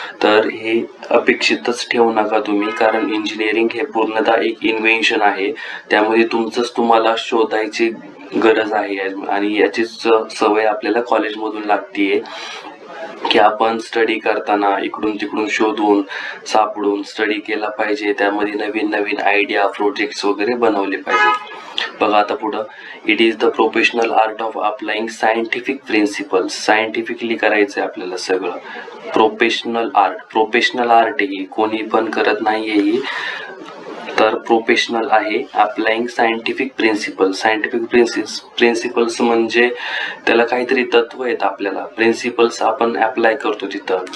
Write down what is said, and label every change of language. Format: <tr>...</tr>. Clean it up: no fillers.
<mr>तर हे अपेक्षितच ठेवू नका तुम्ही, कारण इंजिनिअरिंग हे पूर्णतः एक इन्व्हेन्शन आहे। त्यामध्ये तुमचंच तुम्हाला शोधायची गरज आहे, आणि याचीच सवय आपल्याला कॉलेजमधून लागतीये की आपण स्टडी करताना इकडून तिकडून शोधून सापडून स्टडी केला पाहिजे। त्यामध्ये नवीन नवीन आयडिया, प्रोजेक्ट्स वगैरे बनवले पाहिजे। बघा आता पुढं,</mr> <en>It is the professional art of applying scientific principles.</en> <mr>Scientifically करायचंय आपल्याला सगळं। प्रोफेशनल आर्ट ही कोणी पण करत नाहीये ही, तर प्रोफेशनल आहे। Applying scientific principles, scientific principles म्हणजे त्याला काहीतरी तत्व आहेत आपल्याला, प्रिन्सिपल्स आपण अप्लाय करतो तिथं।</mr>